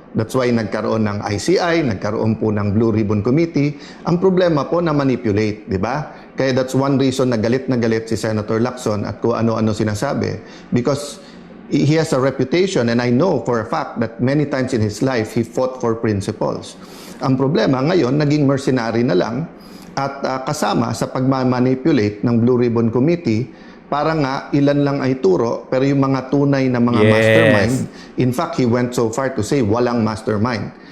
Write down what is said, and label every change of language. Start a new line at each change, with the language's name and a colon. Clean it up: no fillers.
English: That's why
Filipino: nagkaroon ng ICI, nagkaroon po ng Blue Ribbon Committee. Ang problema po na manipulate, di ba? Kaya
English: that's one reason
Filipino: na galit si Senator Lacson at kung ano-ano sinasabi.
English: Because he has a reputation, and I know for a fact that many times in his life, he fought for principles.
Filipino: Ang problema ngayon, naging mercenary na lang at kasama sa pagmamanipulate ng Blue Ribbon Committee para nga ilan lang ay turo, pero yung mga tunay na mga
English: Yes. mastermind, in fact, he went so far to say
Filipino: walang mastermind.